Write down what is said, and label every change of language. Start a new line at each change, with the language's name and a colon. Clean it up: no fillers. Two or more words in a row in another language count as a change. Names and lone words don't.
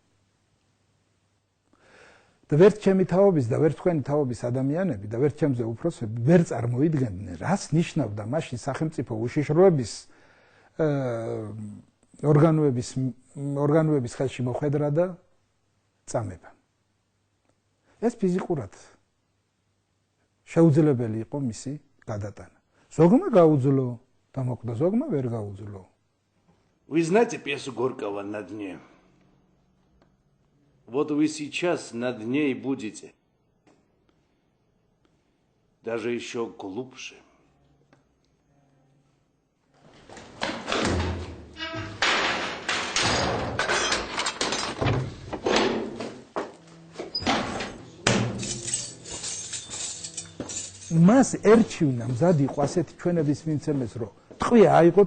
Georgian: და ვერც ჩემი თაობის და ვერც თქვენი თაობის ადამიანები და ვერც ჩემზე უფროსები ვერ წარმოიდგენდნენ, რას ნიშნავდა მაშინ სახელმწიფო უშიშროების ორგანოების ხელში მოხვედრა და წამება. ეს ფიზიკურად შეუძლებელი იყო მისი გადატანა. Зогма გაუძლო და მოკვდა, зогма ვერ გაუძლო.
Russian: Вы знаете пьесу Горького «На дне»? Вот вы сейчас на дне и будете. Даже еще глубже.
Georgian: მას ერჩივნა მზად იყო ასეთი ჩვენების მიცემეს რომ ტყვია აიღო